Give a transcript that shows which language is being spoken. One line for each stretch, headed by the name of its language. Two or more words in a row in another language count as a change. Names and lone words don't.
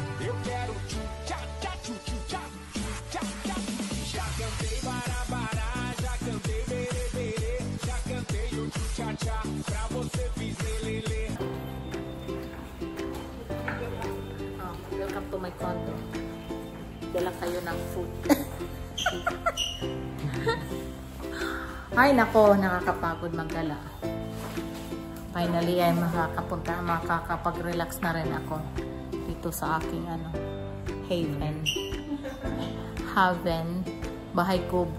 Portuguese: eu quero tchu-tchá-tchá, tchu-tchu-tchá, tchu-tchá-tchá. Já cantei bará-bará, já cantei berê-berê, já cantei o tchu-tchá-tchá, pra você fiz lelele.
English: Welcome to my condo.
Filipino: Dala kayo ng food. Ay nako, nakakapagod magdala. Finally ay makakapag-relax na rin ako dito sa aking haven, Bahay Kubo.